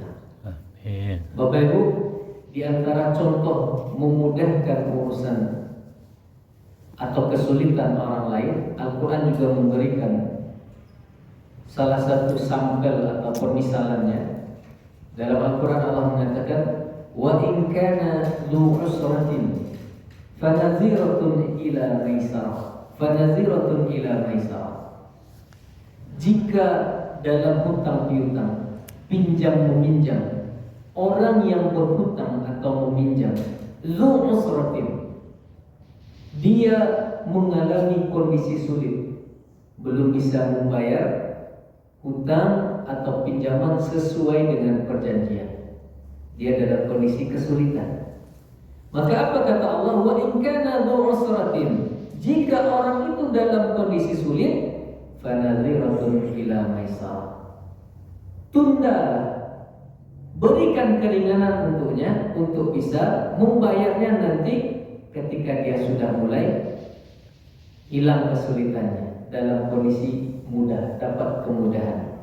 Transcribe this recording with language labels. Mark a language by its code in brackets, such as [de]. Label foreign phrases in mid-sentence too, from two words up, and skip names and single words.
[id] Bapak Ibu, di antara contoh memudahkan urusan atau kesulitan orang lain, Al-Quran juga memberikan salah satu sampel atau permisalannya. Dalam Al-Quran Allah mengatakan, [ar] وإن كان ذو عسرة فنظرة إلى ميسرة. فنظرة إلى ميسرة. [id] Jika dalam hutang piutang, pinjam meminjam, orang yang berhutang atau meminjam, [ar] ذو عسرة, [id] dia mengalami kondisi sulit, belum bisa membayar hutang atau pinjaman sesuai dengan perjanjian, dia dalam kondisi kesulitan. Maka apa kata Allah? [ar] وإن كان ذو عسرة, [id] jika orang itu dalam kondisi sulit, [ar] فنظرة إلى ميسرة, [id] tunda, berikan keringanan untuknya untuk bisa membayarnya nanti ketika dia sudah mulai hilang kesulitannya, dalam kondisi mudah, dapat kemudahan.